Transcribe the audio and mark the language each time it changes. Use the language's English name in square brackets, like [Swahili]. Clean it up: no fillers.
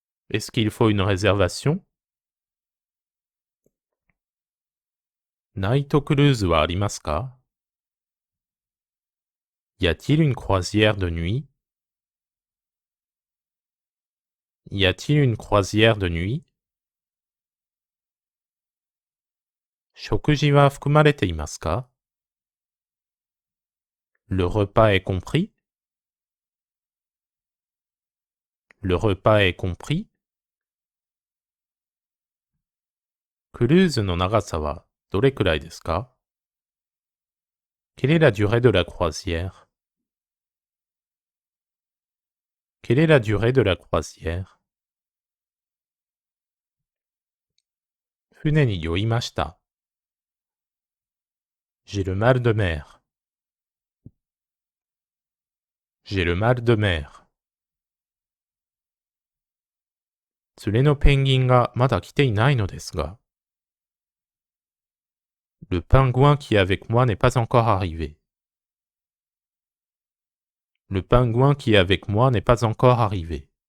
[French] Est-ce qu'il faut une réservation? [Japanese] ナイトクルーズはありますか? [French] Y a-t-il une croisière de nuit? Y a-t-il une croisière de nuit? [Japanese] 食事は含まれていますか? [French] Le repas est compris? Le repas est compris? [Japanese] クルーズの長さはどれくらいですか? [French] Quelle est la durée de la croisière? Quelle est la durée de la croisière? [Japanese] 船に酔いました。 [French] J'ai le mal de mer. J'ai le mal de mer. [Japanese] 連れのペンギンがまだ来ていないのですが。 [French] Le pingouin qui est avec moi n'est pas encore arrivé. Le pingouin qui est avec moi n'est pas encore arrivé.